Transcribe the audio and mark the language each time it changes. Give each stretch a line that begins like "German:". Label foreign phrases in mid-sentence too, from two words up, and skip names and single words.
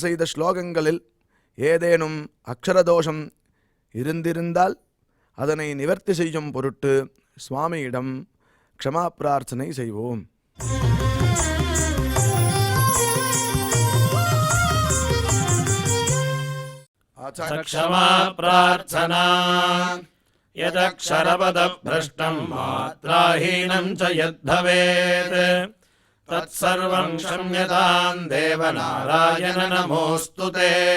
Tamil: செய்த ஸ்லோகங்களில் ஏதேனும் அக்ஷரதோஷம் இருந்திருந்தால் அதனை நிவர்த்தி செய்யும் பொருட்டு சுவாமியிடம் க்ஷமா பிரார்த்தனை செய்வோம்.
Sanskrit: क्षमा प्रार्थना यदक्षरपदभ्रष्टं मात्राहीनं च यद्भवेत् तत्सर्वं क्षम्यतां देवनारायण नमोऽस्तु ते।